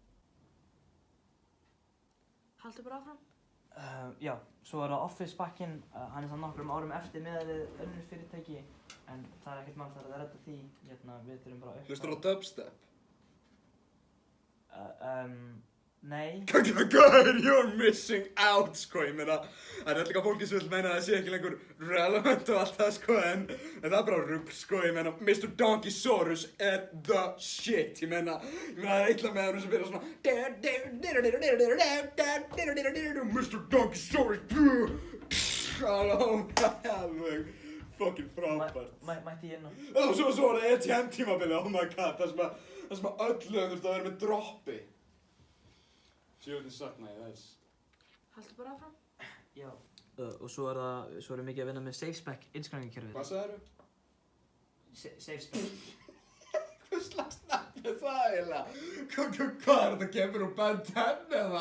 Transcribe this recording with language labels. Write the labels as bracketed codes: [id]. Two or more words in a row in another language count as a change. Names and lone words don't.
[is] Haltu bara áfram. Já, svo er það Office pakkinn, hann er það nokkrum árum eftir miðað við önnur fyrirtæki en það er ekkert mál þar að redda því, við þurfum bara að uppfæra. Hlustar á dubstep? Nei. Gauður, [en] you're missing out, [is] sko, ég meina, það er alltaf fólki sem vil meina að það sé ekki lengur relevant og allt það, sko, en það er bara rugl, sko, ég meina, Mr. Donkeysaurus er [en] the shit, [is] ég meina, það er eitthvað með hann sem byrjar svona Mr. Donkeysaurus, alveg, fucking frábært. Mætti ég inn á? Og svo var það ETM tímabilið, [en] oh my god, [is] það sem að öll lög þurftu að vera með droppi. Sjóðin saknaði þess. Haltu bara áfram. Já. Og svo erum mikið að vinna með SafeSpec innskráningarkerfið. Hvað sagðirðu? SafeSpec. Hvað slags nafn er það eiginlega? Hvað er þetta kemur úr Ben 10 eða?